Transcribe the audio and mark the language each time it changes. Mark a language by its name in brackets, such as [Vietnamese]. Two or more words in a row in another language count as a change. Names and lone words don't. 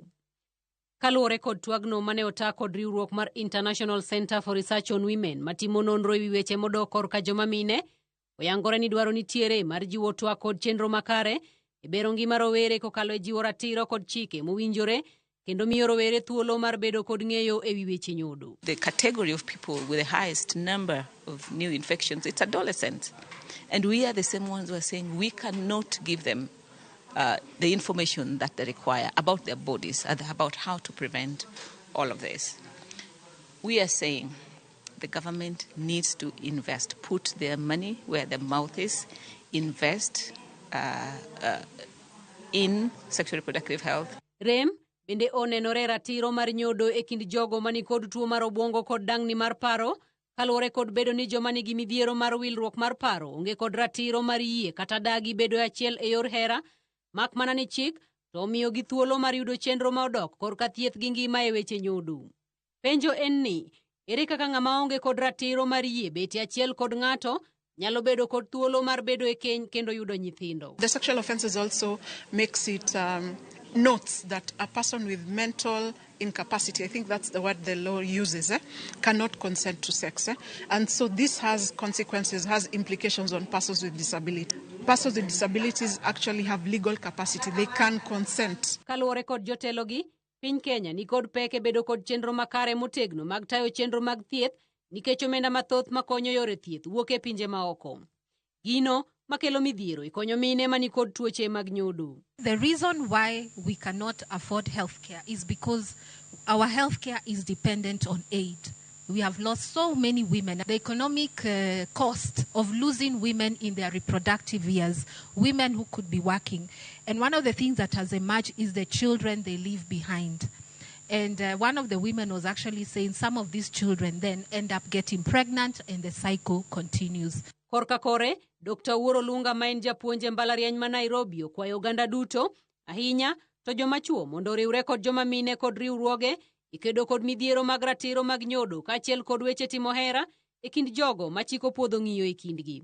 [Luo (Kenya and Tanzania)] Kaluwore kod twagno mane ota kod riwruok mar International Center for Research on Women matimo nonro e wi weche modok korka joma mine, oyangore ni dwaro nitiere mar jiwo twak kod chenro makare e bero ngima rowere kokalo e jiwo ratiro kod chike mowinjore kendo miyo rowere thuolo mar bedo kod ng'eyo e wi weche nyodo. [English] The category of people with the highest number of new infections, it's adolescents. And we are the same ones who are saying we cannot give them the information that they require about their bodies and about how to prevent all of this. We are saying the government needs to invest, put their money where their mouth is, invest in sexual reproductive health. [Luo (Kenya and Tanzania)] Rem bende onenore ratiro mar nyodo e kind jogo mani kod tuo mar obuongo kod dang'ni mar paro, kaluwore kod bedo ni joma nigi midhiero mar wilruok mar paro onge kod ratiro mar yie kata dagi bedo achiel e yor hera, mak mana ni chik to omiyo gi thuolo mar yudo chenro ma odok korka thieth gi ngima e weche nyodo. Penjo en ni, ere kaka ng'ama onge kod ratiro mar yie beti achiel kod ng'ato nyalo bedo kod thuolo mar bedo e keny kendo yudo nyithindo? [English] The sexual offences also makes it notes that a person with mental incapacity, I think that's the word the law uses, cannot consent to sex. And so this has consequences, has implications on persons with disability. Persons with disabilities actually have legal capacity. They can consent. [Luo (Kenya and Tanzania)] Kaluwore kod jotelogi, piny Kenya ni kod peke bedo kod chenro makare motegno mag tayo chenro mag thieth nikech omenda mathoth makonyo yore thieth wuok e pinje maoko. Gino makelo midhiero ikonyo mine mani kod tuoche mag nyodo. [English] The reason why we cannot afford healthcare is because our healthcare is dependent on aid. We have lost so many women. The economic cost of losing women in their reproductive years, women who could be working. And one of the things that has emerged is the children they leave behind. And one of the women was actually saying some of these children then end up getting pregnant and the cycle continues. [Luo (Kenya and Tanzania)] Korka kore, Dr. Uoro Lunga maen japuonje mbalariany ma Nairobi okwayo oganda duto, ahinya to joma chuo mondo riwre kod joma mine kod riwruoge ikedo kod midhiero mag ratiro mag nyodo kaachiel kod weche timo hera e kind jogo machiko puodho ng'iyo e kindgi.